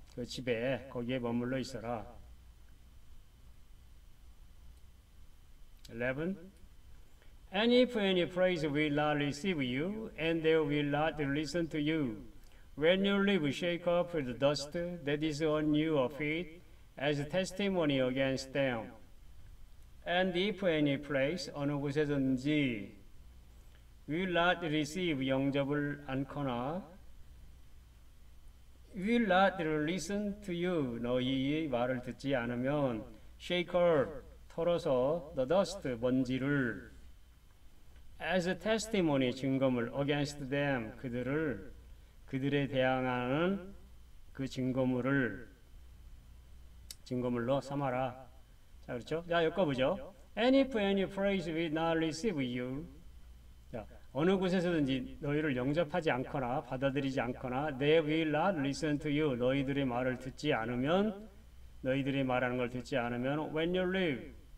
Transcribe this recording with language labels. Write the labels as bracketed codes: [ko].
[ko] 그 집에, 거기에 머물러 있어라. 11. [en] And if any praise will not receive you, and they will not listen to you, when you leave, shake off the dust that is on your feet as a testimony against them. And if any place, [ko] 어느 곳에든지 [en] will not receive, [ko] 영접을 않거나 [en] will not listen to you, [ko] 너희의 말을 듣지 않으면 [en] shake off, [ko] 털어서 [en] the dust, [ko] 먼지를 [en] as a testimony, [ko] 증거물 [en] against them, [ko] 그들에 대항하는 그 증거물로 삼아라. 자, 그렇죠? 자, 엮어보죠. [en] And if any praise will not receive you, [ko] 자, 어느 곳에서든지 너희를 영접하지 않거나 받아들이지 않거나 [en] they will not listen to you, [ko] 너희들의 말을 듣지 않으면, [en] 너희들이 말하는 걸 듣지 않으면 when you leave,